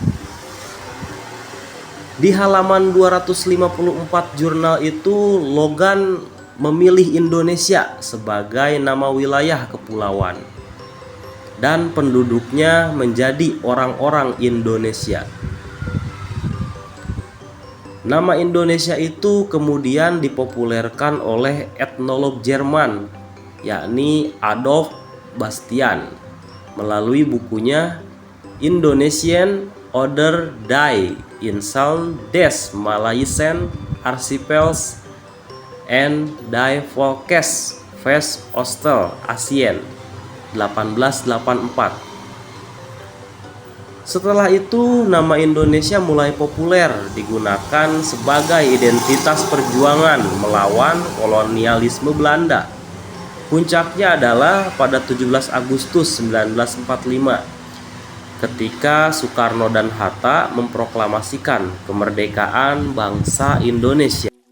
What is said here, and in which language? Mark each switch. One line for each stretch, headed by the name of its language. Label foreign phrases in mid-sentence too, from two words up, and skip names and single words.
Indonesian: Di halaman 254 jurnal itu, Logan memilih Indonesia sebagai nama wilayah kepulauan dan penduduknya menjadi orang-orang Indonesia. Nama Indonesia itu kemudian dipopulerkan oleh etnolog Jerman, yakni Adolf Bastian, melalui bukunya Indonesian Oder Die Insel des Malaysian Archipels and Die Volkes West Ostel-Asien 1884. Setelah itu, nama Indonesia mulai populer digunakan sebagai identitas perjuangan melawan kolonialisme Belanda. Puncaknya adalah pada 17 Agustus 1945 ketika Soekarno dan Hatta memproklamasikan kemerdekaan bangsa Indonesia.